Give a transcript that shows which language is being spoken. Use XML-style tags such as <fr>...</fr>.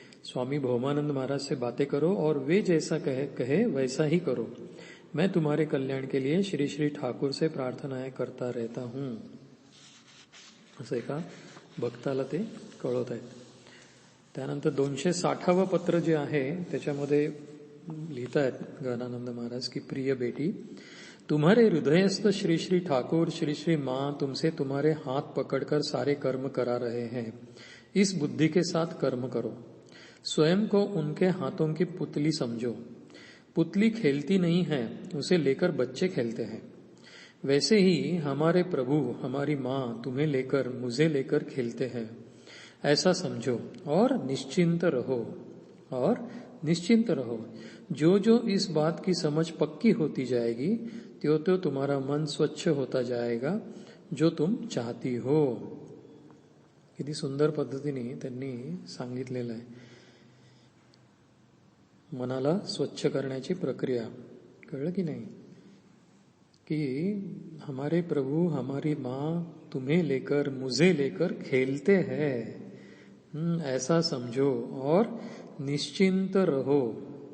<hi>स्वामी भौमानंद महाराज से बातें करो और वे जैसा कहे वैसा ही करो. मैं तुम्हारे कल्याण के लिए श्री श्री ठाकुर से प्रार्थनाएं करता रहता हूं.</hi> <mr>असं एका भक्ताला ते कळवत आहेत. त्यानंतर 260वं पत्र जे आहे त्याच्यामध्ये लिहित आहेत गहनानंद</mr> <hi>महाराज की प्रिय बेटी, तुम्हारे हृदयस्थ श्री श्री ठाकुर श्री श्री मां तुमसे तुम्हारे हाथ पकड़कर सारे कर्म करा रहे हैं. इस बुद्धि के साथ कर्म करो. स्वयं को उनके हाथों की पुतली समझो. पुतली खेलती नहीं है, उसे लेकर बच्चे खेलते हैं. वैसे ही हमारे प्रभु हमारी मां तुम्हें लेकर मुझे लेकर खेलते हैं. ऐसा समझो और निश्चिंत रहो. जो जो इस बात की समझ पक्की होती जाएगी त्यो तो तुम्हारा मन स्वच्छ होता जाएगा जो तुम चाहती हो.</hi> <mr>किती सुंदर पद्धतीने त्यांनी सांगितलेलं आहे मनाला स्वच्छ करण्याची प्रक्रिया. कळलं की नाही?</mr> <hi>कि हमारे प्रभु हमारी माँ तुम्हें लेकर मुझे लेकर खेलते हैं. ऐसा समझो और निश्चिंत रहो.</hi>